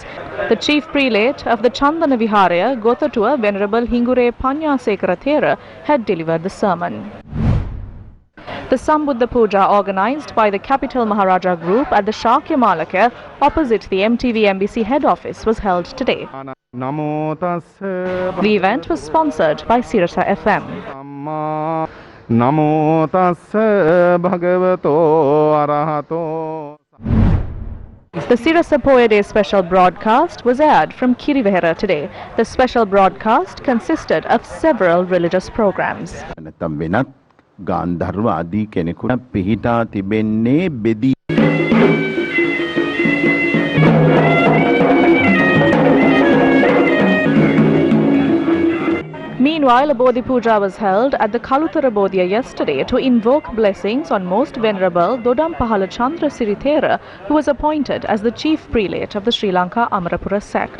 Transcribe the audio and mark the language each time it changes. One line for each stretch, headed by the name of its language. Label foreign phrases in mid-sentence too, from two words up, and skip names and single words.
English: The chief prelate of the Chandana Viharaya, Gotatua, Venerable Hingure Panyasekara Thera, had delivered the sermon. The Sambuddha Puja, organized by the Capital Maharaja Group at the Shakya Malaka opposite the MTV MBC head office, was held today. The event was sponsored by Sirasa FM.
Pali: Namo tassa bhagavato arahato.
English: The Sirasa Poya Day special broadcast was aired from Kirivehera today. The special broadcast consisted of several religious programs. Meanwhile, a Bodhi Puja was held at the Kalutara Bodhiya yesterday to invoke blessings on Most Venerable Dodampahala Chandra Sirithera, who was appointed as the chief prelate of the Sri Lanka Amarapura sect.